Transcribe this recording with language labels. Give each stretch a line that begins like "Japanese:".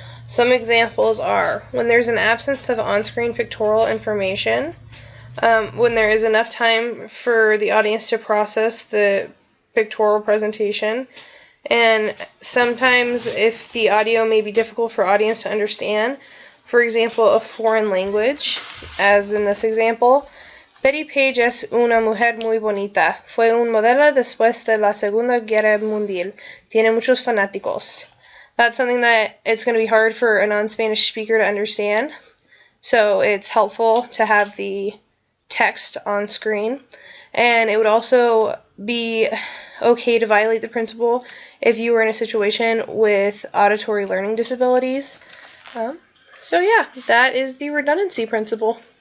English: Some examples are when there's an absence of on-screen pictorial information, when there is enough time for the audience to process the pictorial presentation, and sometimes if the audio may be difficult for audience to understand, for example, a foreign language, as in this example.
Spanish: Betty Page es una mujer muy bonita. Fue un modelo después de la Segunda Guerra Mundial. Tiene muchos fanáticos.
English: That's something that it's going to be hard for a non-Spanish speaker to understand, so it's helpful to have the text on screen. And it would also be okay to violate the principle if you were in a situation with auditory learning disabilities. So yeah, that is the redundancy principle.